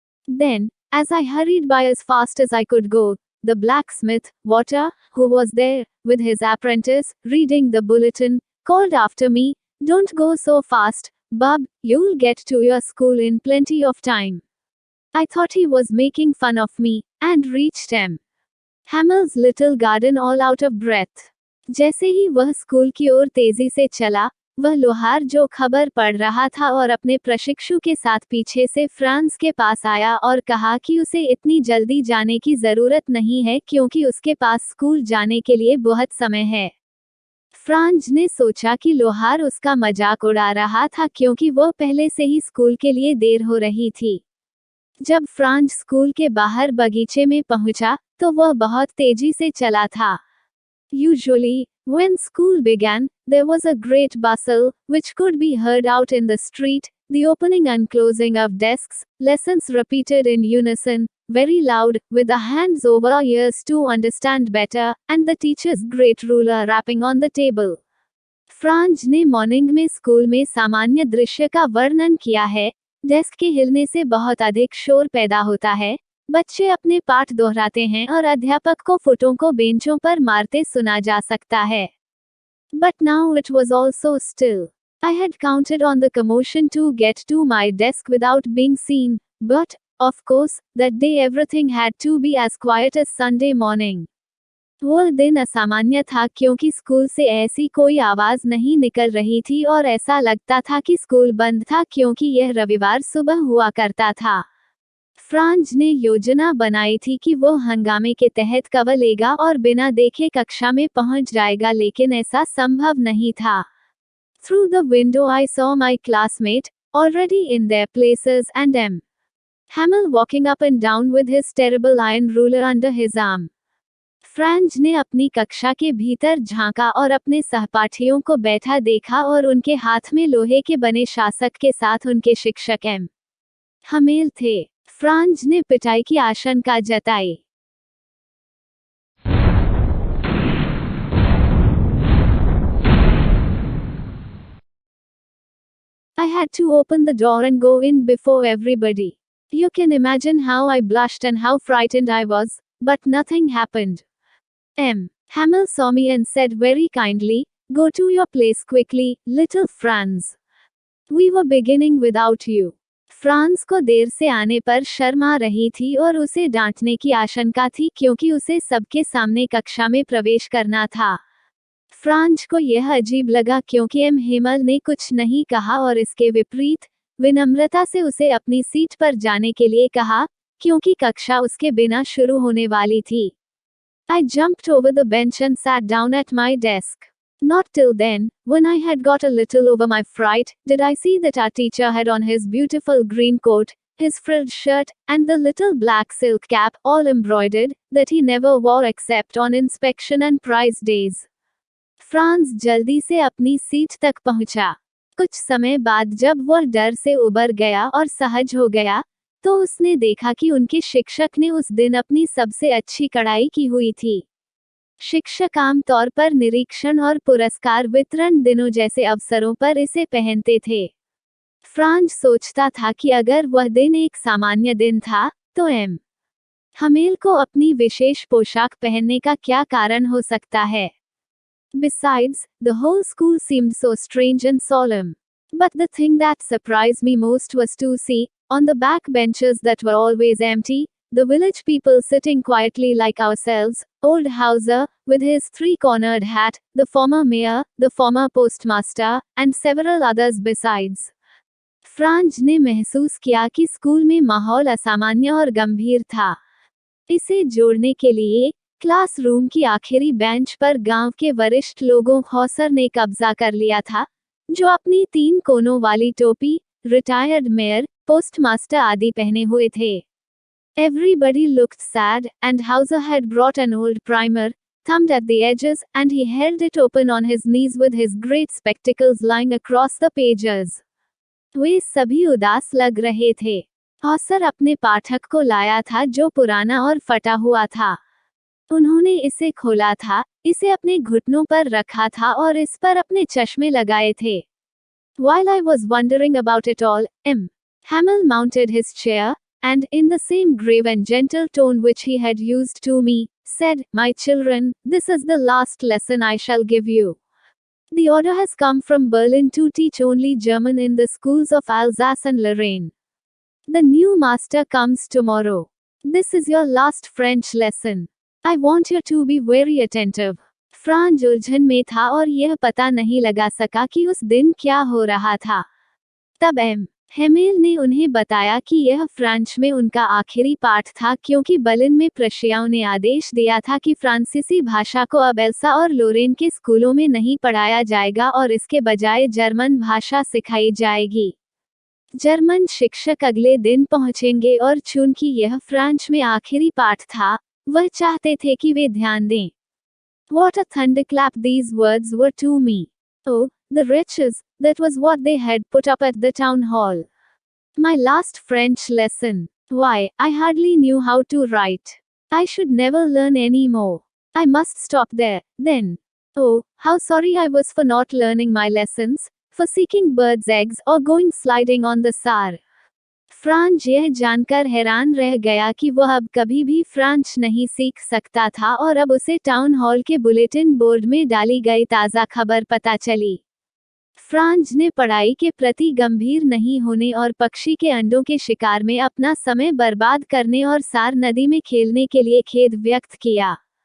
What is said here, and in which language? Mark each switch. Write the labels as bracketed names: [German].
[English] Then, as I hurried by as fast as I could go, the blacksmith, Walter, who was there, with his apprentice, reading the bulletin, called after me, "Don't go so fast, bub, you'll get to your school in plenty of time." I thought he was making fun of me, and reached Hamill's little garden all out of breath. [Hindi] जैसे ही वह school की ओर तेजी से चला, वह लोहार जो खबर पढ़ रहा था और अपने प्रशिक्षु के साथ पीछे से फ्रांस के पास आया और कहा कि उसे इतनी जल्दी जाने की जरूरत नहीं है क्योंकि उसके पास स्कूल जाने के लिए बहुत समय है। फ्रांज ने सोचा कि लोहार उसका मजाक उड़ा रहा था क्योंकि वह पहले से ही स्कूल के लिए देर हो रही थी। जब फ्रांज स्कूल के बाहर बगीचे में पहुंचा, तो वह बहुत तेजी से चला था। [English] Usually, when school began, there was a great bustle, which could be heard out in the street, the opening and closing of desks, lessons repeated in unison, very loud, with the hands over ears to understand better, and the teacher's great ruler rapping on the table. [Hindi] Franz ने morning में school में सामान्य दृश्य का वर्णन किया है। Desk के हिलने से बहुत अधिक शोर पैदा होता है, बच्चे अपने पाठ दोहराते हैं और अध्यापक को फुटों को बेंचों पर मारते सुना जा सकता है। [English] But now it was all so still. I had counted on the commotion to get to my desk without being seen, but, of course, that day everything had to be as quiet as Sunday morning. [Hindi] वो दिन असामान्य था क्योंकि school से ऐसी कोई आवाज नहीं निकल रही थी और ऐसा लगता था कि स्कूल बंद था क्योंकि यह रविवार सुबह हुआ करता था। फ्रांज ने योजना बनाई थी कि वो हंगामे के तहत कवर लेगा और बिना देखे कक्षा में पहुंच जाएगा, लेकिन ऐसा संभव नहीं था। [English] Through the window I saw my classmate, already in their places, and M. Hamill walking up and down with his terrible iron ruler under his arm. [Hindi] Franz ने अपनी कक्षा के भीतर झांका और अपने सहपाठियों को बैठा देखा और उनके हाथ में लोहे के बने शासक के साथ उनके शिक्षक एम. हमेल थे। फ्रांज ने पिटाई की आशंका जताई। [English] I had to open the door and go in before everybody. You can imagine how I blushed and how frightened I was, but nothing happened. M. Hamill saw me and said very kindly, "Go to your place quickly, little Franz. We were beginning without you." [Hindi] France को देर से आने पर शर्म आ रही थी और उसे डांटने की आशंका थी क्योंकि उसे सबके सामने कक्षा में प्रवेश करना था। फ्रांज को यह अजीब लगा क्योंकि एम. हेमल ने कुछ नहीं कहा और इसके विपरीत विनम्रता से उसे अपनी सीट पर जाने के लिए कहा, क्योंकि कक्षा उसके बिना शुरू होने वाली थी। [English] I jumped over the bench and sat down at my desk. Not till then, when I had got a little over my fright, did I see that our teacher had on his beautiful green coat, his frilled shirt, and the little black silk cap, all embroidered, that he never wore except on inspection and prize days. [Hindi] France जल्दी से अपनी seat तक पहुंचा। कुछ समय बाद जब वह डर से उबर गया और सहज हो गया, तो उसने देखा कि उनके शिक्षक ने उस दिन अपनी सबसे अच्छी कढ़ाई की हुई थी। शिक्षक आमतौर पर निरीक्षण और पुरस्कार वितरण दिनों जैसे अवसरों पर इसे पहनते थे। फ्रांज सोचता था कि अगर वह दिन एक सामान्य दिन था, तो एम. हमेल को अपनी विशेष पोशाक पहनने का क्या कारण हो सकता है? [English] Besides, the whole school seemed so strange and solemn. But the thing that surprised me most was to see, on the back benches that were always empty, the village people sitting quietly like ourselves, old Hauser, with his three-cornered hat, the former mayor, the former postmaster, and several others besides. [Hindi] Franz ने महसूस किया कि school में माहौल असामान्य और गंभीर था। इसे जोड़ने के लिए, क्लासरूम की आखिरी बेंच पर गांव के वरिष्ठ लोगों हौसर ने कब्जा कर लिया था, जो अपनी 3 कोनों वाली टोपी, रिटायर्ड मेयर, पोस्टमास्टर आदि पहने हुए थे। [English] Everybody looked sad, and Hauser had brought an old primer, thumbed at the edges, and he held it open on his knees with his great spectacles lying across the pages. [Hindi] वे सभी उदास लग रहे थे। Hauser अपने पाठक को लाया था जो पुराना और फटा हुआ था। उन्होंने इसे खोला था, इसे अपने घुटनों पर रखा था और इस पर अपने चश्मे लगाए थे। [English] While I was wondering about it all, M. Hamill mounted his chair, and, in the same grave and gentle tone which he had used to me, said, "My children, this is the last lesson I shall give you. The order has come from Berlin to teach only German in the schools of Alsace and Lorraine. The new master comes tomorrow. This is your last French lesson. I want you to be very attentive." [Hindi] Franz उलझन में था और यह पता नहीं लगा सका कि उस दिन क्या हो रहा था। तब एम. हेमेल ने उन्हें बताया कि यह फ्रांच में उनका आखिरी पाठ था क्योंकि बर्लिन में प्रशियाओं ने आदेश दिया था कि फ्रांसीसी भाषा को अब एल्सा और लोरेन के स्कूलों में नहीं पढ़ाया जाएगा और इसके बजाय जर्मन भाषा सिखाई जाएगी। जर्मन शिक्षक अगले दिन पहुंचेंगे और चूंकि यह फ्रांच में आखिरी पाठ था, वह चाहते थे कि वे ध्यान दें। [English] What a thunderclap these words were to me. Oh, the wretches, that was what they had put up at the town hall. My last French lesson. Why, I hardly knew how to write. I should never learn any more. I must stop there, then. Oh, how sorry I was for not learning my lessons, for seeking birds' eggs or going sliding on the Saar. [Hindi] Franz यह जानकर हैरान रह गया कि वह अब कभी भी फ्रांच नहीं सीख सकता था और अब उसे टाउन हॉल के बुलेटिन बोर्ड में डाली गई ताज़ा खबर पता चली। फ्रांज ने पढ़ाई के प्रति गंभीर नहीं होने और पक्षी के अंडों के शिकार में अपना समय बर्बाद करने और सार नदी में खेलने के लिए खेद व्यक्त किया।